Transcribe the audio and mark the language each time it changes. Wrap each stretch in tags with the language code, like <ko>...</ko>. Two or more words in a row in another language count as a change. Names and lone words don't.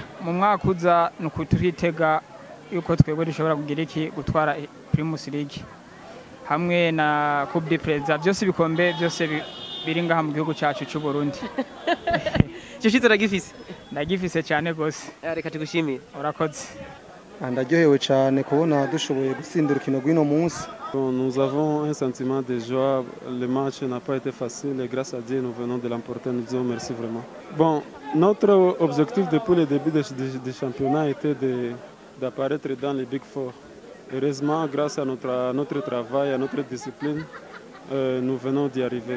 <rn>Mu mwaka uza nuko turitega yuko twebwe dushobora kugira iki gutwara Primus League hamwe na Coupe du Président, byose bikombe byose biri ngaha mu gihugu cyacu cy'u Burundi. Cyo shitse uragifise? Ndagifise cyane gose. Reka tugushimire. Urakoze. Ndaryohewe cyane kubona dushoboye gutsinda urukino rw'ino munsi.</rn> <fr>Nous avons un sentiment de joie. Le match n'a pas été facile et grâce à Dieu, nous venons de l'emporter. Nous disons merci vraiment. Bon, notre objectif depuis le début du championnat était d'apparaître dans les Big Four. Heureusement, grâce à notre travail, à notre discipline, nous venons d'y arriver.</fr>